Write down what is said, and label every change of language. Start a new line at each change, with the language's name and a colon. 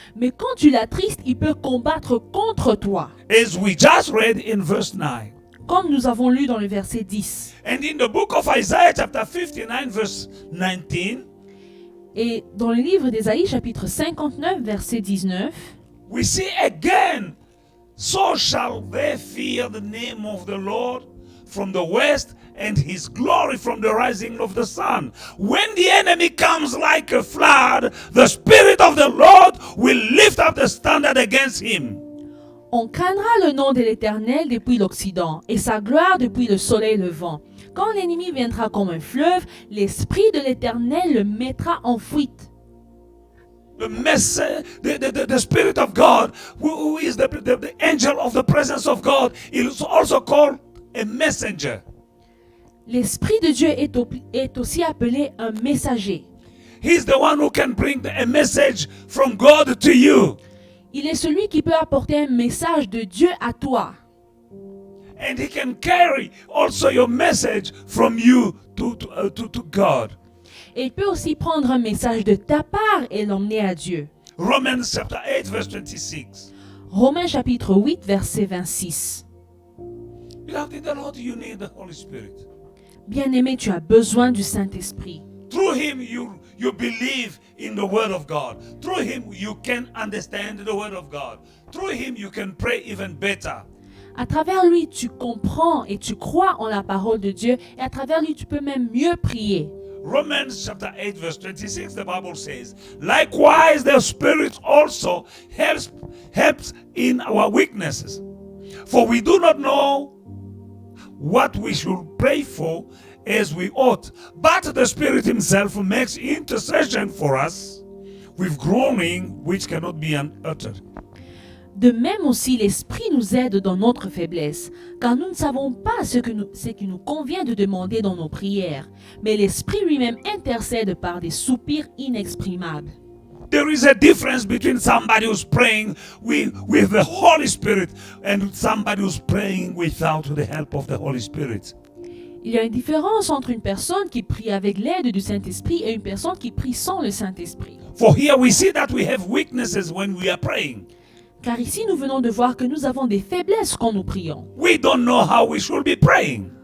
French: Mais quand tu l'attristes, il peut combattre contre toi.
English: As we just read in verse 9.
French: Comme nous avons lu dans le verset 10.
English: And in the book of Isaiah chapter 59 verse 19.
French: Et dans le livre d'Ésaïe chapitre 59 verset 19.
English: We see again, so shall they fear the name of the Lord from the west and his glory from the rising of the sun. When the enemy comes like a flood, the Spirit of the Lord will lift up the standard against him.
French: On craindra le nom de l'Éternel depuis l'Occident et sa gloire depuis le soleil levant. Quand l'ennemi viendra comme un fleuve, l'Esprit de l'Éternel le mettra en fuite.
English: The Spirit of God, who is the angel of the presence of God, is also called a messenger.
French: L'Esprit de Dieu est aussi appelé un messager.
English: He's the one who can bring a message from God to you.
French: Il est celui qui peut apporter un message de Dieu à toi.
English: And he can carry also your message from you to God.
French: Et il peut aussi prendre un message de ta part et l'emmener à Dieu.
English: Romans chapter 8 verse 26.
French: Romains chapitre 8 verset 26.
English: Beloved in the Lord, you need the Holy Spirit.
French: Bien-aimé, tu as besoin du Saint-Esprit.
English: Through him you believe in the word of God. Through him you can understand the word of God. Through him you can pray even better.
French: À travers lui, tu comprends et tu crois en la parole de Dieu. Et à travers lui, tu peux même mieux prier.
English: Romans chapter 8 verse 26, the Bible says, likewise the Spirit also helps in our weaknesses. For we do not know what we should pray for as we ought. But the Spirit himself makes intercession for us with groaning which cannot be uttered.
French: De même aussi, l'Esprit nous aide dans notre faiblesse, car nous ne savons pas ce qui nous convient de demander dans nos prières, mais l'Esprit lui-même intercède par des soupirs inexprimables.
English: There is a difference between somebody who's praying with the Holy Spirit and somebody who's praying without the help of the Holy Spirit.
French: Il y a une différence entre une personne qui prie avec l'aide du Saint-Esprit et une personne qui prie sans le Saint-Esprit.
English: For here we see that we have weaknesses when we are praying.
French: Car ici, nous venons de voir que nous avons des faiblesses quand nous prions.
English: We don't know how we should be praying.